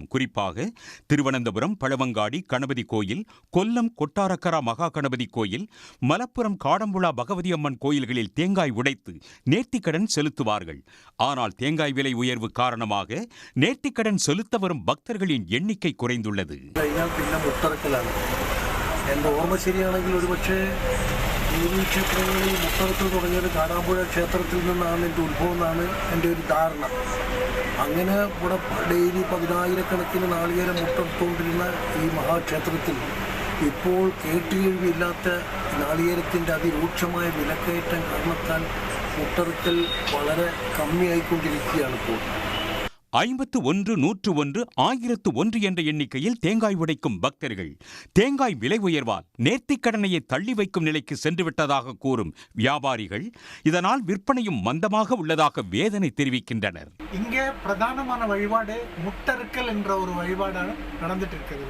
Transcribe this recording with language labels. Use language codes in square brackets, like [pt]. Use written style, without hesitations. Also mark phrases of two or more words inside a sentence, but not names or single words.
[ta] குறிப்பாக திருவனந்தபுரம் பழவங்காடி கணபதி கோயில், கொல்லம் கொட்டாரக்கரா மகா கணபதி கோயில், மலப்புரம் காடம்புழா பகவதி அம்மன் கோயில்களில் தேங்காய் உடைத்து நேர்த்திக்கடன் செலுத்துவார்கள். ஆனால் தேங்காய் விலை உயர்வு காரணமாக நேர்த்திக்கடன் செலுத்த வரும் பக்தர்களின் எண்ணிக்கை குறைந்துள்ளது. [ml] ക്ഷേത്രങ്ങളിൽ മുട്ടറത്തിൽ തുടങ്ങിയത് കാടാമ്പുഴ ക്ഷേത്രത്തിൽ നിന്നാണ് എൻ്റെ ഉത്ഭവം എന്നാണ് എൻ്റെ ഒരു ധാരണ. അങ്ങനെ ഇവിടെ ഡെയിലി 10,000-കണക്കിന് നാളികേരം മുട്ടെടുത്തുകൊണ്ടിരുന്ന ഈ മഹാക്ഷേത്രത്തിൽ ഇപ്പോൾ കേട്ടുകേഴ്വിയില്ലാത്ത നാളികേരത്തിൻ്റെ അതിരൂക്ഷമായ വിലക്കയറ്റം കാരണത്താൽ മുട്ടറുക്കൽ വളരെ കമ്മിയായിക്കൊണ്ടിരിക്കുകയാണ് ഇപ്പോൾ. [ta] 51, 101, 1001 என்ற எண்ணிக்கையில் தேங்காய் உடைக்கும் பக்தர்கள் தேங்காய் விலை உயர்வால் நேர்த்திக்கடனையை தள்ளி வைக்கும் நிலைக்கு சென்றுவிட்டதாக கூறும் வியாபாரிகள் இதனால் விற்பனையும் மந்தமாக உள்ளதாக வேதனை தெரிவிக்கின்றனர். இங்கே பிரதானமான வழிபாடு முட்டறுக்கல் என்ற ஒரு வழிபாடாக நடந்துட்டு இருக்குது.